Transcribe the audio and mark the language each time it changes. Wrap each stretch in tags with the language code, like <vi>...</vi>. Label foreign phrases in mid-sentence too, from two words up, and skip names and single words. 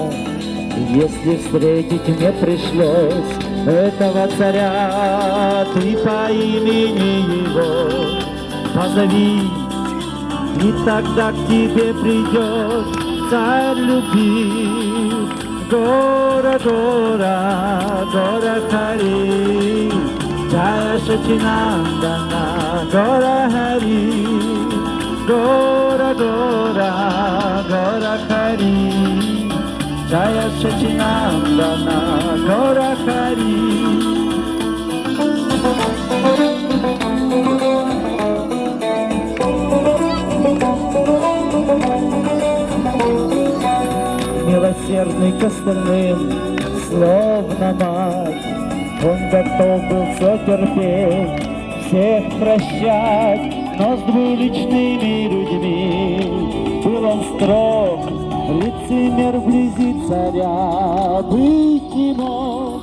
<ru>Если встретить не пришлось этого царя, ты по имени его позови, и тогда к тебе придет царь любви.</ru> <bn>গৌর গৌর গৌর হরি, জয় শচীনন্দন গৌর হরি গৌর গৌর গৌর হরি জয় শচীনন্দন গৌর হরি.</bn> <ru>Милосердный к остальным, словно мать, он готов был все терпеть, всех прощать, но с двуличными людьми был он строг, лицемер вблизи царя быть не мог.</ru>